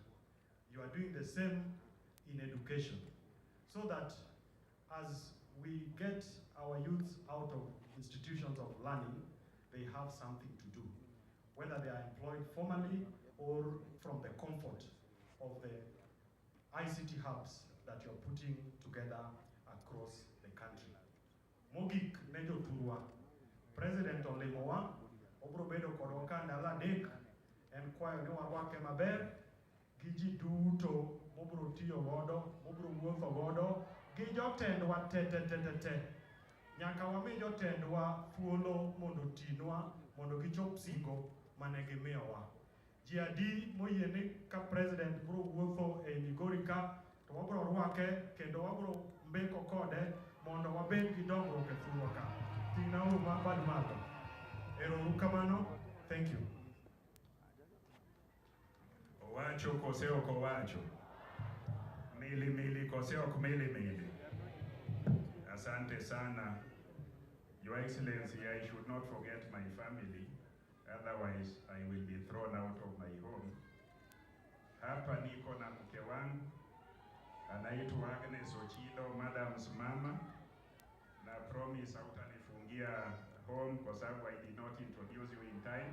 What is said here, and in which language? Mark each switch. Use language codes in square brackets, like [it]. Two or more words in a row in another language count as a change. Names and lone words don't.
[en] You are doing the same in education, so that as we get our youth out of institutions of learning, they have something to do, whether they are employed formally or from the comfort of the ICT hubs that you're putting together across the country. [luo] Mogik nejo turwa, President Olemowa, obro bedo kodwa ka ndalo adek, en kwayo ni warwake maber, gi ji duto mobro tiyo godo, mobro wuotho godo, gi jotendwa te. Nyaka wami jotendwa thuolo mondo tinwa, mondo gichop singo mane gimiyowa. Ji adi moyieni ka President bro wuotho e Migori ka, to wabro rwake kendo wabro mbeko kode mondo wabed gi dongruok e thurwa ka. Ting'na uru bad malo. Erouru kamano. [en] Thank you. [luo] Owacho kose ok owacho? Mili kose ok mili? [sw] Asante sana. [en] Your Excellency, I should not forget my family, otherwise I will be thrown out of my home. [sw] Hapa niko na mke wangu, anaitwa Agnes Ochilo, Madam's mama, na promise hautanifungia home kwa sababu [en] I did not introduce you in time.